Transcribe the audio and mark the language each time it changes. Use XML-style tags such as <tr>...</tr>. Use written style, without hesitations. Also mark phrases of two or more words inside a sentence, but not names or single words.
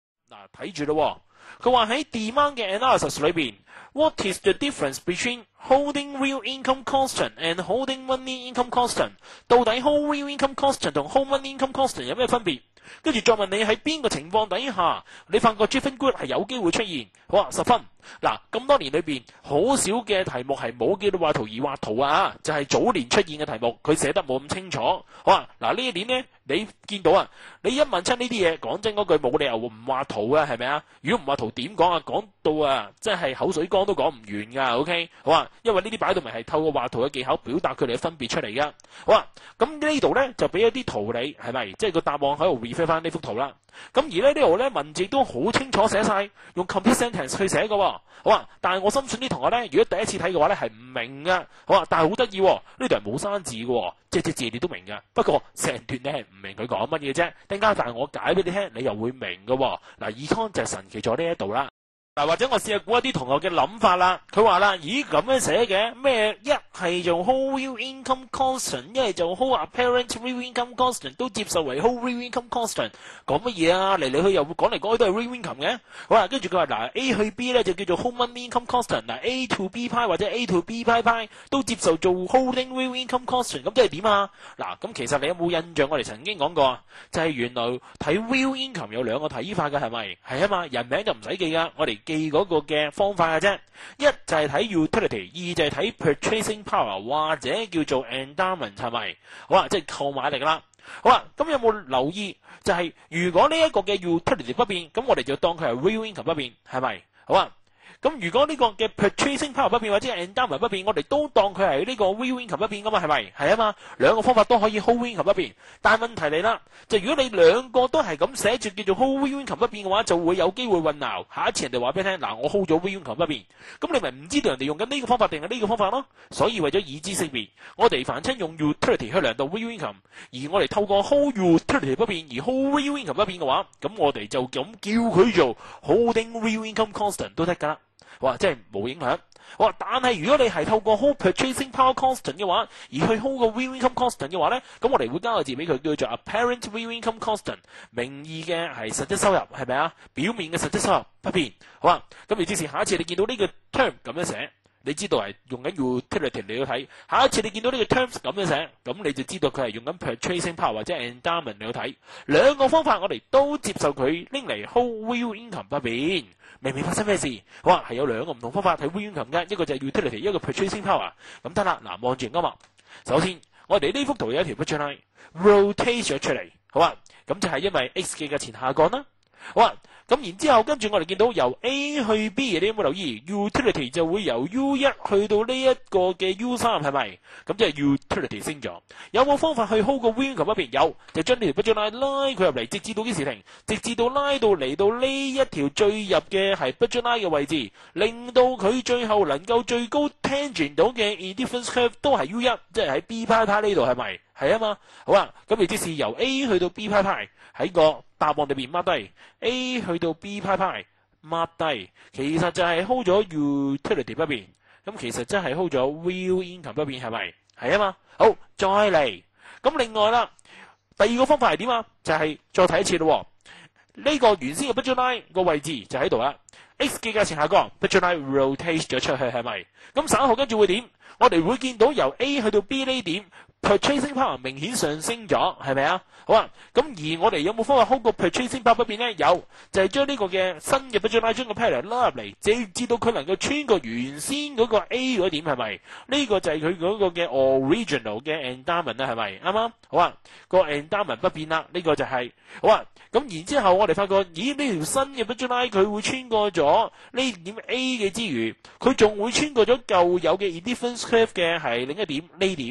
<yue>嗱，睇住咯，佢話喺 demand 嘅 analysis 裏邊</yue> <en>，what is the difference between holding real income constant and holding money income constant？</en> <yue>到底</yue> <en>hold real income constant</en> <yue>同</yue> <en>hold money income constant</en> <yue>有咩分別？跟住再問你喺邊個情況底下，你發覺</yue> <en>driven good</en> <yue>係有機會出現？好啊，10分。嗱，咁多年裏邊，好少嘅題目係冇叫到畫圖而畫圖啊，就係早年出現嘅題目，佢寫得冇咁清楚。好啊，嗱呢一年呢，你見到啊，你一問親呢啲嘢，講真嗰句冇理由唔畫圖啊，係咪啊？如果唔畫圖點講啊？講到啊，真係口水乾都講唔完噶。OK， 好啊，因為呢啲擺到明係透過畫圖嘅技巧表達佢哋嘅分別出嚟噶。好啊，咁呢度呢，就俾一啲圖你，係咪？即係個答案喺度 refer 翻呢幅圖啦。咁而呢度呢，文字都好清楚寫晒，用</yue> <en>complete sentence</en> <yue>去寫嘅。好啊，但係我深信啲同學呢，如果第一次睇嘅話呢，係唔明噶。好啊，但係好得意，呢度係冇生字嘅，即係隻字你都明噶。不過成段你係唔明佢講乜嘢啫。等間但係我解俾你聽，你又會明嘅。嗱，econ 就係神奇在呢一度啦。嗱，或者我試下估一啲同學嘅諗法啦。佢話啦，咦咁樣寫嘅咩？一係做</yue> <en>hold real income constant，</en> <yue>一係做</yue> <en>hold apparent real income constant，</en> <yue>都接受為</yue> <en>hold real income constant。</en> <yue>講乜嘢啊？嚟嚟去又會講嚟講去都係</yue> <en>real income</en> <yue>嘅。好啦，跟住佢話嗱 A 去 B 咧就叫做</yue> <en>hold money income constant。</en> <yue>嗱</yue> <en>A to B</en> <yue>派或者</yue> <en>A to B</en> <yue>派都接受做</yue> <en>holding real income constant。</en> <yue>咁即係點啊？嗱，咁其實你有冇印象？我哋曾經講過啊，就係原來睇</yue> <en>real income</en> <yue>有兩個睇法嘅，係咪？係啊嘛，人名就唔使記噶，我哋記嗰個嘅方法嘅啫。一就係睇 utility， 二就係睇</yue> <en>purchasing power</en> <yue>或者叫做 endowment， 係咪？好啦，即係購買力啦。好啦，咁有冇留意就係如果呢一個嘅 utility 不變，咁我哋就當佢係</yue> <en>real income</en> <yue>不變，係咪？好啊。咁如果呢個嘅</yue> <en>purchasing power</en> <yue>不變或者 endowment 不變，我哋都當佢係呢個</yue> <en>real income</en> <yue>不變噶嘛，係咪？係啊嘛，兩個方法都可以</yue> <en>hold real income</en> <yue>不變。但係問題嚟啦，就如果你兩個都係咁寫住叫做</yue> <en>hold real income</en> <yue>不變嘅話，就會有機會混淆。下一次人哋話俾你聽，嗱我 hold 咗</yue> <en>real income</en> <yue>不變，咁你咪唔知道人哋用緊呢個方法定係呢個方法咯。所以為咗以知識別，我哋凡親用 utility 去量度</yue> <en>real income，</en> <yue>而我哋透過</yue> <en>hold utility</en> <yue>不變而</yue> <en>hold real income</en> <yue>不變嘅話，咁我哋就咁叫佢做</yue> <en>holding real income constant</en> <yue>都得㗎。哇，即係冇影響。哇，但係如果你係透過</yue> <en>hold purchasing power constant</en> <yue>嘅話，而去 hold 個</yue> <en>real income constant</en> <yue>嘅話咧，咁我哋會加個字俾佢叫做</yue> <en>apparent real income constant，</en> <yue>名義嘅係實質收入，係咪啊？表面嘅實質收入不變。好啊，咁而之前下一次你見到呢個 term 咁樣寫，你知道係用緊 utility 嚟到睇。下一次你見到呢個 terms 咁樣寫，咁你就知道佢係用緊</yue> <en>purchasing power</en> <yue>或者 endowment 嚟到睇。兩個方法我哋都接受佢拎嚟</yue> <en>hold real income</en> <yue>不變。明明發生咩事？哇，係有兩個唔同方法睇</yue> <en>real income</en> <yue>嘅，一個就係 utility， 一個</yue> <en>purchasing power。</en> <yue>咁得啦，嗱望住啱嘛。首先，我哋呢幅圖有一條</yue> <en>budget line rotate</en> <yue>咗出嚟，好啊，咁就係因為 x 嘅價錢下降啦。好啊，咁然之後跟住我哋見到由 A 去 B， 你有冇留意 utility 就會由 U1 去到呢一個嘅 U3， 係咪？咁即係 utility 升咗。有冇方法去 hold 個</yue> <en>real income</en> <yue>一邊？有，就將呢條</yue> <en>budget line</en> <yue>拉佢入嚟，直至到幾時停？直至到拉到嚟到呢一條最入嘅係</yue> <en>budget line</en> <yue>嘅位置，令到佢最後能夠最高 tangent 到嘅</yue> <en>indifference curve</en> <yue>都係 U1， 即係喺 B 派呢度，係咪？係啊嘛。好啊，咁亦即是由 A 去到 B 派喺個答案裏邊 mark 低 A 去到 B 派 mark 低，其實就係 hold 咗 utility 不變，咁其實真係 hold 咗</yue> <en>real income</en> <yue>不變，係咪？係啊嘛。好，再嚟。咁另外啦，第二個方法係點啊？就係再睇一次咯。呢個原先嘅</yue> <en>budget line</en> <yue>個位置就喺度啦。X 嘅價錢下降</yue> <en>budget line rotate</en> <yue>咗出去，係咪？咁稍後跟住會點？我哋會見到由 A 去到 B 呢點</yue> <en>purchasing power</en> <yue>明顯上升咗，係咪啊？好啊，咁而我哋有冇方法 hold 個</yue> <en>purchasing power</en> <yue>不變咧？有，就係將呢個嘅新嘅</yue> <en>budget line</en> <yue>將個 pattern 拉入嚟，直至到佢能夠穿過原先嗰個 A 嗰點，係咪？呢個就係佢嗰個嘅 original 嘅 endowment 啦，係咪？啱啱？好啊，個 endowment 不變啦，呢個就係好啊。咁然之後我哋發覺，咦呢條新嘅</yue> <en>budget line</en> <yue>佢會穿過咗呢點 A 嘅之餘，佢仲會穿過咗舊有嘅</yue> <en>indifference curve</en> <yue>嘅係另一點呢點。</yue>